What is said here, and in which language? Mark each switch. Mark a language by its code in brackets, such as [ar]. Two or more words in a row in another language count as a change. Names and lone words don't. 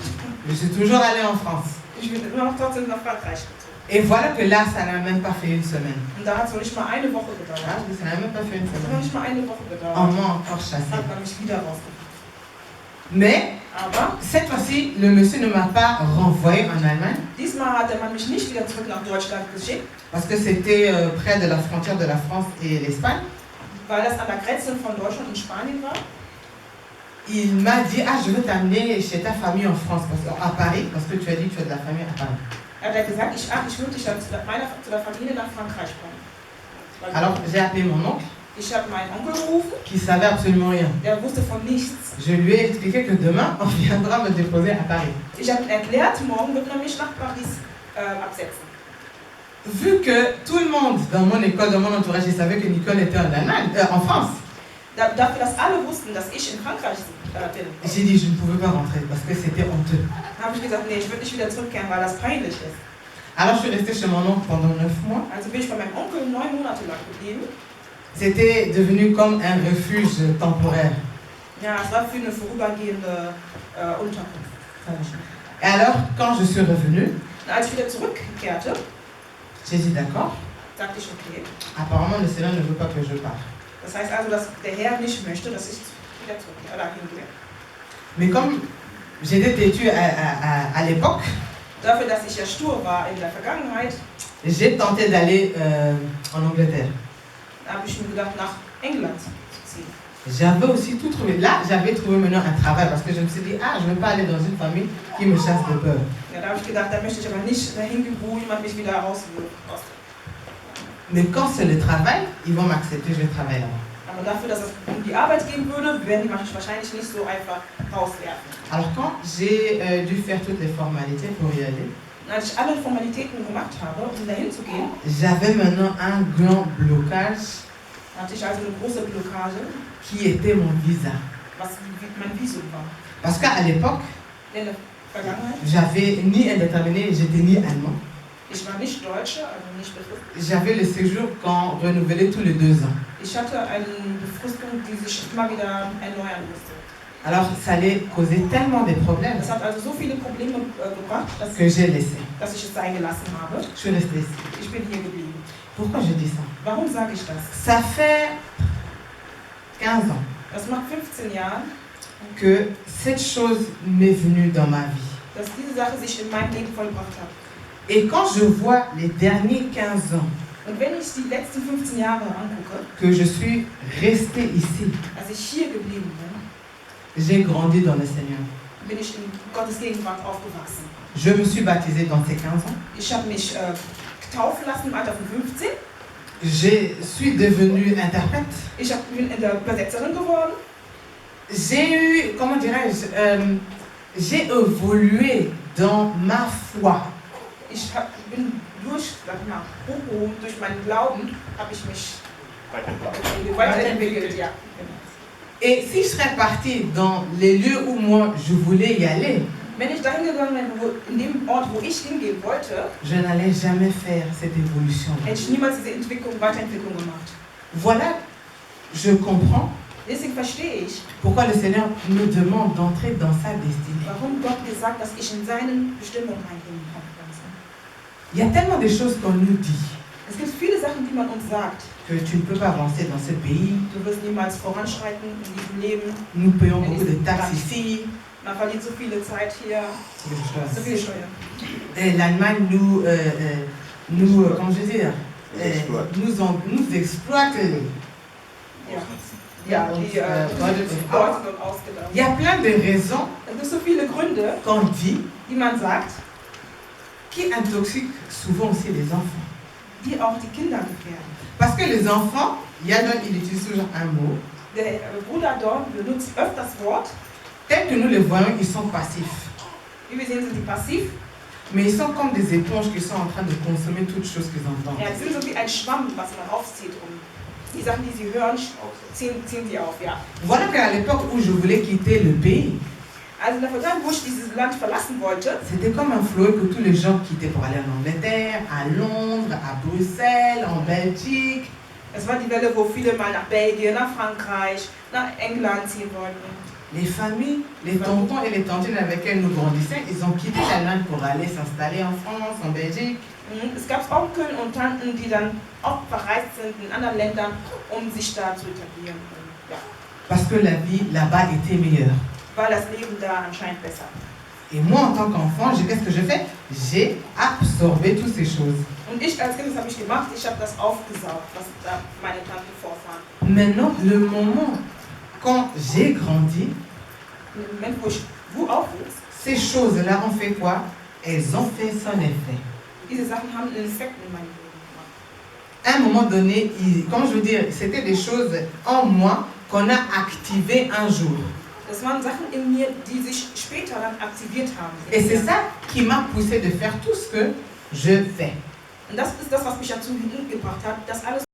[fr] Je suis toujours allée en France. [de] Ich bin immer noch trotzdem nach Frankreich gezogen. [fr] Et voilà que là, ça n'a même pas fait une semaine. [de] Und da hat es noch nicht mal eine Woche Ah, gedauert. [fr] ça n'a même pas fait une [de] Es hat noch [fr] semaine. [de] nicht mal eine Woche [fr] On [de] gedauert. [fr] m'a encore chassé. [de] Hat man mich wieder rausgeworfen. [fr] Mais [de] Aber [fr] cette fois-ci, le monsieur ne m'a pas renvoyé en Allemagne [de] diesmal hat der Mann mich nicht wieder zurück nach Deutschland geschickt, [fr] parce que c'était près de la frontière de la France et l'Espagne. [de] weil das an der Grenze von Deutschland und Spanien war. [fr] Il m'a dit, ah, je veux t'amener chez ta famille en France, à Paris, parce que tu as dit que tu as de la famille à Paris. [de] Er hat gesagt, ich würde dich dann zu der Familie nach Frankreich bringen. [fr] Alors j'ai appelé mon oncle, [de] Ich habe meinen Onkel gerufen, [fr] qui savait absolument rien. [de] der wusste von nichts. [fr] Je lui ai expliqué que demain, on viendra me déposer à Paris. [de] Ich habe ihm erklärt, morgen wird man mich nach Paris absetzen. [fr] Vu que tout le monde dans mon école, dans mon entourage, il savait que Nicole était en Allemagne, en France, [de] Dafür, dass alle wussten, dass ich in Frankreich bin, [fr] j'ai dit je ne pouvais pas rentrer parce que c'était honteux. [de] habe ich gesagt, nee, ich würde nicht wieder zurückkehren, weil das peinlich ist. [fr] Alors je suis restée chez mon oncle pendant 9 mois. [de] Also bin ich bei meinem Onkel 9 Monate lang geblieben. [fr] C'était devenu comme un refuge temporaire. [de] Ja, es war für eine vorübergehende Unterkunft. [fr] Et alors, quand je suis revenue, [de] Und als ich wieder zurückkehrte, [fr] j'ai dit d'accord, [de] sagte ich, okay. [fr] apparemment le Seigneur ne veut pas que je parte. [de] Das heißt also, dass der Herr nicht möchte, dass ich wieder zurückkehre oder hingehe. [fr] Mais comme j'étais têtue à l'époque, [de] Dafür, dass ich ja stur war in der Vergangenheit, [fr] j'ai tenté d'aller en Angleterre. [de] habe ich mir gedacht, nach England zu ziehen. [fr] J'avais aussi tout trouvé. Là, j'avais trouvé maintenant un travail parce que je me suis dit, ah, je ne veux pas aller dans une famille qui me chasse de peur. [de] Ja, da habe ich gedacht, da möchte ich aber nicht dahin gehen, wo jemand mich wieder rauswirft. [fr] Mais quand c'est le travail, ils vont m'accepter, je vais travailler là-bas. [de] Aber dafür, dass es um die Arbeit gehen würde, werden die mich wahrscheinlich nicht so einfach rauswerfen. [fr] Alors quand j'ai dû faire toutes les formalités pour y aller, [de] Und als ich alle Formalitäten gemacht habe, um dahin zu gehen, [fr] j'avais maintenant un grand blocage [de] hatte ich also eine große Blockade, [fr] qui était mon visa. [de] was mein Visum war. [fr] Parce qu'à l'époque, [de] In der Vergangenheit, [fr] j'avais ni indéterminé, j'étais ni allemand. [de] ich war nicht Deutsche, also nicht befristet. [fr] J'avais le séjour qu'on renouvelait tous les 2 ans. [de] Ich hatte eine Befristung, die sich immer wieder erneuern musste. [fr] Alors ça allait causer tellement de problèmes [de] Das hat also so viele Probleme gebracht, [fr] que j'ai laissé. [de] dass ich es sein gelassen habe. [fr] Je suis restée ici. [de] Ich bin hier geblieben. [fr] Pourquoi je dis ça? [de] Warum sage ich das? [fr] Ça fait 15 ans [de] Das macht 15 Jahre, [fr] que cette chose m'est venue dans ma vie. [de] dass diese Sache sich in meinem Leben vollbracht hat. [fr] Et quand je vois les derniers 15 ans [de] Und wenn ich die letzten 15 Jahre angucke, [fr] que je suis restée ici, [de] als ich hier geblieben bin, [fr] j'ai grandi dans le Seigneur. [de] bin ich in Gottes Gegenwart aufgewachsen. [fr] Je me suis baptisée dans ces 15 ans. [de] Ich habe mich taufen lassen im Alter von 15. [fr] Je suis devenue interprète. [de] Ich bin Übersetzerin geworden. [fr] J'ai eu, comment dirais-je, j'ai évolué dans ma foi. [de] Ich bin durch meinen Glauben habe ich mich weiterentwickelt. Ja. [fr] Et si je serais partie dans les lieux où moi je voulais y aller, [de] Wenn ich dahin gegangen wäre, in dem Ort, wo ich hingehen wollte, [fr] je n'allais jamais faire cette évolution. [de] hätte ich niemals diese Weiterentwicklung gemacht. [fr] Voilà, je comprends [de] Deswegen verstehe ich, [fr] pourquoi le Seigneur me demande d'entrer dans sa destinée. [de] warum Gott gesagt, dass ich in seine Bestimmung reingehen kann. [fr] Il y a tellement de choses qu'on nous dit [de] Es gibt viele Sachen, die man uns sagt. [fr] que tu ne peux pas avancer dans ce pays. [de] Du wirst niemals voranschreiten in diesem Leben. [fr] Nous payons beaucoup de taxes ici. [de] Man verliert so viele Zeit hier, so viele Steuern. [fr] Et l'Allemagne comment je veux dire, nous exploite. [de] Ja, ja die Leute sind ausgedacht. [fr] Il y a plein de raisons [de] Es gibt so viele Gründe, [fr] qu'on dit [de] die man sagt, [fr] qui intoxiquent souvent aussi les enfants. [de] die auch die Kinder gefährden. [fr] Parce que les enfants, il utilise toujours un mot. [de] Der Bruder Dorn benutzt öfters das Wort. [fr] Tel que nous les voyons, ils sont passifs. [de] Wie wir sehen, sind die passiv. [fr] Mais ils sont comme des éponges qui sont en train de consommer toutes choses qu'ils entendent. [de] Ja, die sind so wie ein Schwamm, was man aufzieht. Die Sachen, die sie hören, ziehen sie auf. Ja. [fr] Voilà qu'à l'époque où je voulais quitter le pays, [de] Also in der Vergangenheit, wo ich dieses Land verlassen wollte, [fr] c'était comme un flot que tous les gens quittaient pour aller en Angleterre, à Londres, à Bruxelles, en Belgique. [de] es war die Welle, wo viele mal nach Belgien, nach Frankreich, nach England ziehen wollten. [fr] Les familles, les tontons et les tantines avec lesquels nous grandissions, ils ont quitté l'Allemagne pour aller s'installer en France, en Belgique. [de] Es gab Onkel und Tanten, die dann auch verreist sind in anderen Ländern, um sich da zu etablieren. Ja. [fr] Parce que la vie là-bas était meilleure. [de] Weil das Leben da anscheinend besser. [fr] Et moi, en tant qu'enfant, qu'est-ce que j'ai fait? J'ai absorbé toutes ces choses. [de] Und ich als Kind, das habe ich gemacht, ich habe das aufgesaugt, was da meine Tanten vorfahren. [fr] Maintenant, le moment, quand j'ai grandi, [de] Im Moment, wo aufwuchs, [fr] ces choses-là ont fait quoi? Elles ont fait son effet. [de] diese Sachen haben einen Effekt in meinem Leben gemacht. [fr] À un moment donné, comme je veux dire, c'était des choses en moi qu'on a activées un jour. [de] Das waren Sachen in mir, die sich später dann aktiviert haben. [fr] Et c'est ça qui m'a poussé de faire tout ce que je fais. [de] Und das ist das, was mich dazu gebracht hat, das alles